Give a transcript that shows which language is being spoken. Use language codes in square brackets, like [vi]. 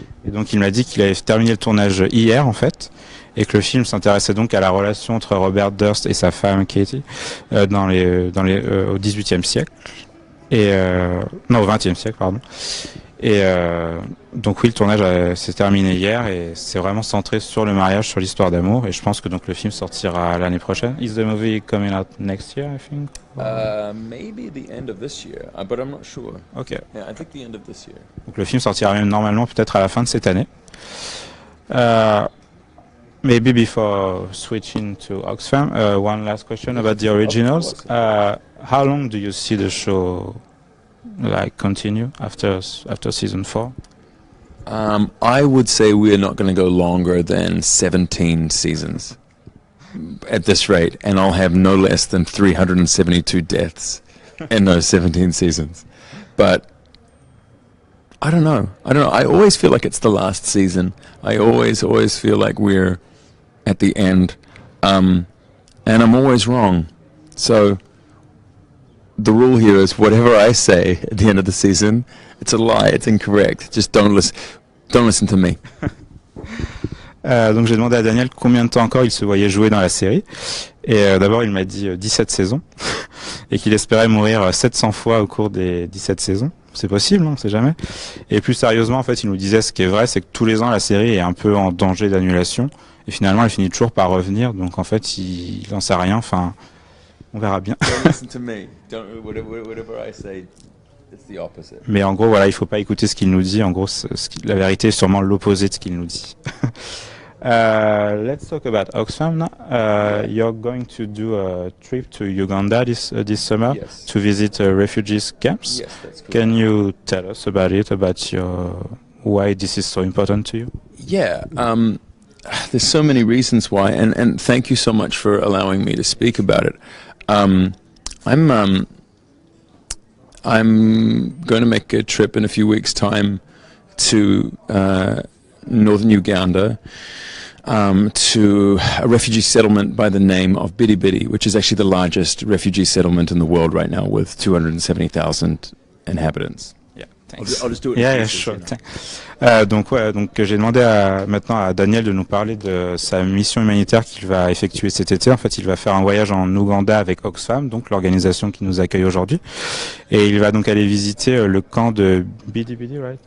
[fr] Et donc il m'a dit qu'il avait terminé le tournage hier en fait, et que le film s'intéressait donc à la relation entre Robert Durst et sa femme Katie au XVIIIe siècle, au XXe siècle pardon. Et donc oui, le tournage s'est terminé hier et c'est vraiment centré sur le mariage, sur l'histoire d'amour. Et je pense que donc le film sortira l'année prochaine. [en] Is the movie coming out next year, I think? Maybe the end of this year, but I'm not sure. Ok. Yeah, I think the end of this year. [fr] Donc le film sortira même normalement peut-être à la fin de cette année. [en] Maybe before switching to Oxfam, one last question about the originals. How long do you see the show like continue after season 4? I would say we're not going to go longer than 17 seasons at this rate, and I'll have no less than 372 deaths in those 17 seasons. But I don't know. I always feel like it's the last season. I always feel like we're at the end, and I'm always wrong. So the rule here is whatever I say at the end of the season, it's a lie, it's incorrect. Just don't listen to me. [fr] Donc j'ai demandé à Daniel combien de temps encore il se voyait jouer dans la série. Et d'abord il m'a dit 17 saisons et qu'il espérait mourir 700 fois au cours des 17 saisons. C'est possible, on sait jamais. Et plus sérieusement, en fait, il nous disait ce qui est vrai, c'est que tous les ans la série est un peu en danger d'annulation. Et finalement, elle finit toujours par revenir. Donc en fait, il n'en sait rien. Enfin, on verra bien. [en] Don't listen to me. Whatever I say, it's the opposite. [fr] Mais en gros, voilà, il faut pas écouter ce qu'il nous dit. En gros, la vérité est sûrement l'opposé de ce qu'il nous dit. [en] Let's talk about Oxfam now. You're going to do a trip to Uganda this summer. Yes. To visit refugees camps. Yes, that's correct. Can you tell us about it, about why this is so important to you? Yeah, there's so many reasons why, and thank you so much for allowing me to speak about it. I'm going to make a trip in a few weeks' time to northern Uganda, to a refugee settlement by the name of Bidi Bidi, which is actually the largest refugee settlement in the world right now, with 270,000 inhabitants. Yeah, I'll just do it. Yeah, sure. [fr] Donc j'ai demandé maintenant à Daniel de nous parler de sa mission humanitaire qu'il va effectuer cet été. En fait, il va faire un voyage en Ouganda avec Oxfam, donc l'organisation qui nous accueille aujourd'hui, et il va donc aller visiter le camp de Bidi Bidi, [en] right?